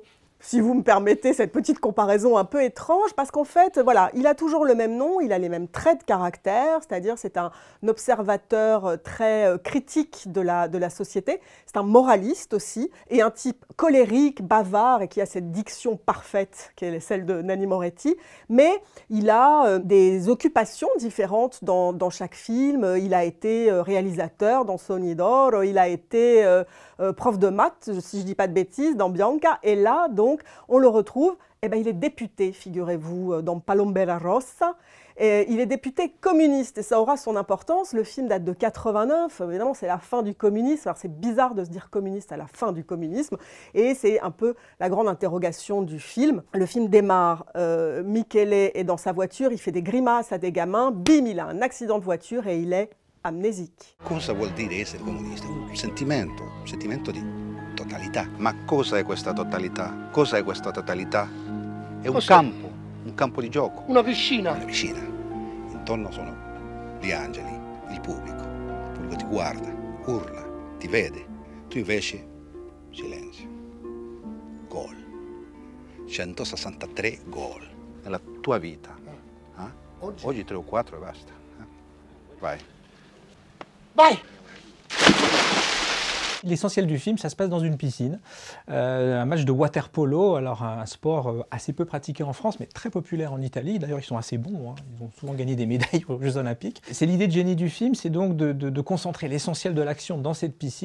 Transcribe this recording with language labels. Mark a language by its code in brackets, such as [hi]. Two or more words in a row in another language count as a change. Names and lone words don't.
[fr] Si vous me permettez cette petite comparaison un peu étrange, parce qu'en fait, voilà, il a toujours le même nom, il a les mêmes traits de caractère, c'est-à-dire c'est un observateur très critique de la société, c'est un moraliste aussi, et un type colérique, bavard, et qui a cette diction parfaite, qui est celle de Nanni Moretti, mais il a des occupations différentes dans chaque film. Il a été réalisateur dans Sogni d'Oro, il a été prof de maths, si je ne dis pas de bêtises, dans Bianca, et là, donc, on le retrouve, eh bien, il est député, figurez-vous, dans Palombella Rossa. Et il est député communiste, et ça aura son importance. Le film date de 89, évidemment, c'est la fin du communisme. Alors, c'est bizarre de se dire communiste à la fin du communisme, et c'est un peu la grande interrogation du film. Le film démarre, Michele est dans sa voiture, il fait des grimaces à des gamins, bim, il a un accident de voiture et il est amnésique. [it] Cosa vuol dire essere comunista? Un sentimento di totalità. Ma cosa è questa totalità? Cosa è questa totalità? È un campo di gioco. Una piscina. Una piscina. Intorno sono gli angeli, il pubblico ti guarda, urla, ti vede. Tu invece, silenzio. Gol. 163 gol nella tua vita. Oggi 3 o 4 e basta. Vai. Vai! [fr] L'essentiel du film, ça se passe dans une piscine, un match de water polo, alors un sport assez peu pratiqué en France, mais très populaire en Italie. D'ailleurs, ils sont assez bons, hein. Ils ont souvent gagné des médailles aux Jeux Olympiques. C'est l'idée de génie du film, c'est donc de concentrer l'essentiel de l'action dans cette piscine.